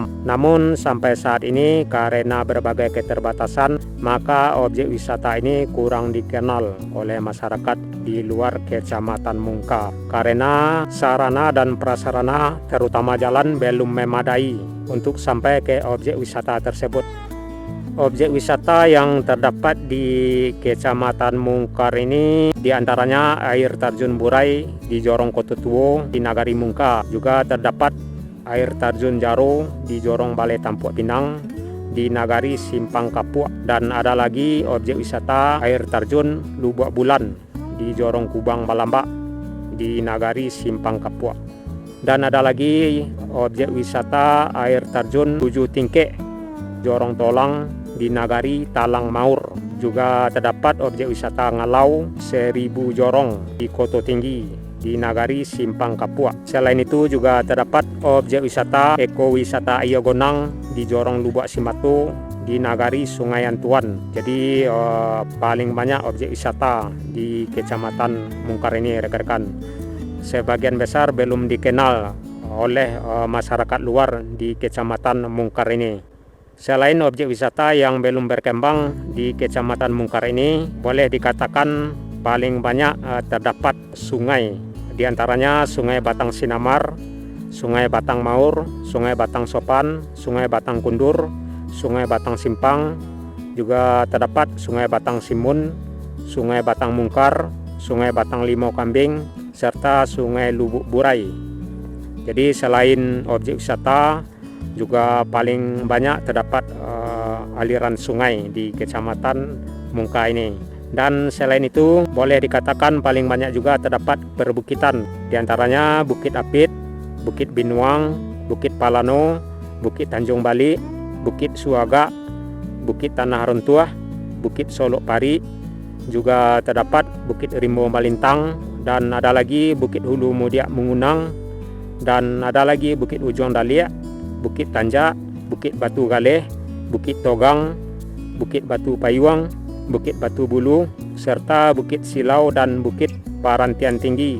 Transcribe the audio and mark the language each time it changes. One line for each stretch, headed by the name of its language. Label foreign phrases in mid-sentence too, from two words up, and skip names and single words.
Indonesian: Namun sampai saat ini karena berbagai keterbatasan, maka objek wisata ini kurang dikenal oleh masyarakat di luar Kecamatan Mungka karena sarana dan prasarana terutama jalan belum memadai untuk sampai ke objek wisata tersebut. Objek wisata yang terdapat di Kecamatan Mungka ini diantaranya air terjun Burai di Jorong Koto Tuo di Nagari Mungka. Juga terdapat air terjun Jaro di Jorong Balai Tampuak Pinang di Nagari Simpang Kapua. Dan ada lagi objek wisata air terjun Lubuk Bulan di Jorong Kubang Balambak di Nagari Simpang Kapua. Dan ada lagi objek wisata air terjun Tujuh Tingkek Jorong Tolang di Nagari Talang Maur. Juga terdapat objek wisata Ngalau 1000 Jorong di Koto Tinggi di Nagari Simpang Kapua. Selain itu juga terdapat objek wisata ekowisata Iyogonang di Jorong Lubuk Simato di Nagari Sungai Antuan. Jadi paling banyak objek wisata di Kecamatan Mungka ini rekan-rekan. Sebagian besar belum dikenal oleh masyarakat luar di Kecamatan Mungka ini. Selain objek wisata yang belum berkembang di Kecamatan Mungka ini, boleh dikatakan paling banyak terdapat sungai. Di antaranya Sungai Batang Sinamar, Sungai Batang Maur, Sungai Batang Sopan, Sungai Batang Kundur, Sungai Batang Simpang. Juga terdapat Sungai Batang Simun, Sungai Batang Mungkar, Sungai Batang Limau Kambing, serta Sungai Lubuk Burai. Jadi selain objek wisata, juga paling banyak terdapat aliran sungai di Kecamatan Mungka ini. Dan selain itu boleh dikatakan paling banyak juga terdapat perbukitan, diantaranya Bukit Apit, Bukit Binuang, Bukit Palano, Bukit Tanjung Bali, Bukit Suaga, Bukit Tanah Runtuah, Bukit Solok Pari, juga terdapat Bukit Rimbo Malintang, dan ada lagi Bukit Hulu Mudiak Mengunang, dan ada lagi Bukit Ujung Daliak, Bukit Tanjak, Bukit Batu Galeh, Bukit Togang, Bukit Batu Payuang, Bukit Batu Bulu, serta Bukit Silau dan Bukit Parantian Tinggi.